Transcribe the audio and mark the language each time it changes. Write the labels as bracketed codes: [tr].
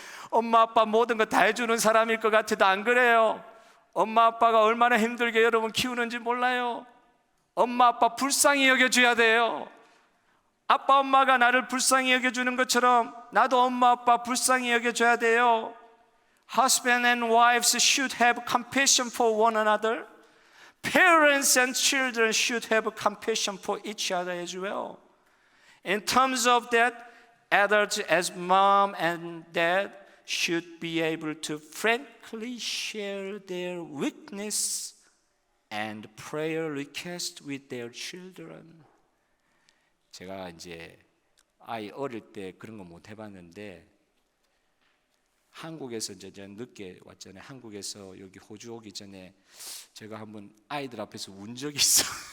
[ko] 엄마 아빠 모든 거 다 해주는 사람일 것 같아도 안 그래요. 엄마 아빠가 얼마나 힘들게 여러분 키우는지 몰라요. 엄마 아빠 불쌍히 여겨줘야 돼요. 아빠 엄마가 나를 불쌍히 여겨주는 것처럼 나도 엄마 아빠 불쌍히 여겨줘야 돼요. [en] Husband and wives should have compassion for one another. Parents and children should have compassion for each other as well. In terms of that, adults as mom and dad should be able to frankly share their weakness and prayer request with their children. [ko] 제가 이제 아이 어릴 때 그런 거 못 해봤는데, 한국에서 이제 늦게 왔잖아요. 한국에서 여기 호주 오기 전에 제가 한번 아이들 앞에서 운 적이 있어.